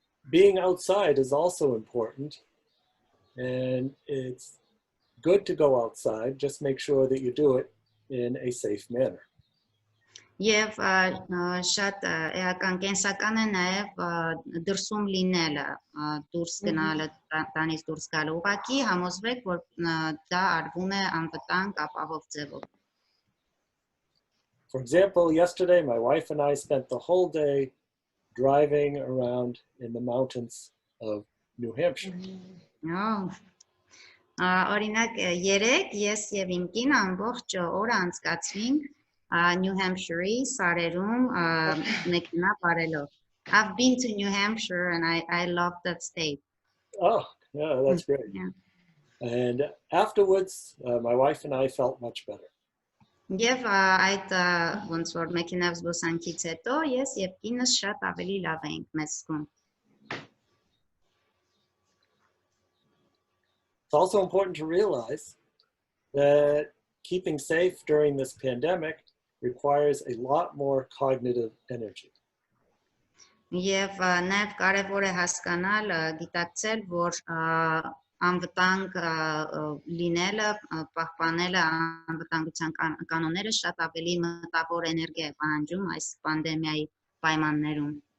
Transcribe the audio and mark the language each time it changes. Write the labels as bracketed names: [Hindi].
[English] Being outside is also important, and it's good to go outside. Just make sure that you do it in a safe manner. [Armenian] Եվ շատ էական կենսական է նաև դրսում լինելը, դուրս գնալը, տանից դուրս գալը, ուղղակի համոզվեք, որ դա արվում է անվտանգ ապահով ձևով. [English] For example, yesterday my wife and I spent the whole day driving around in the mountains of New Hampshire. [Armenian] Օրինակ, երեկ ես եւ իմ կինը ամբողջ օրը անցկացրինք New Hampshire-ի սարերում մեքենա վարելով. [English] I've been to New Hampshire and I love that state. Oh, yeah, that's great. Yeah. And afterwards, my wife and I felt much better. [Armenian] Եվ այդ ոնց որ մեքենավ զբոսանքից հետո ես եւ կինս շատ ավելի լավ էինք մեզ զգում. [English] It's also important to realize that keeping safe during this pandemic requires a lot more cognitive energy. [Armenian] Եվ նաև կարևոր է հասկանալ, գիտակցել, որ անվտանգ լինելը, պահպանելը անվտանգության կանոնները շատ ավելի մտավոր էներգիա է պահանջում այս պանդեմիայի պայմաններում.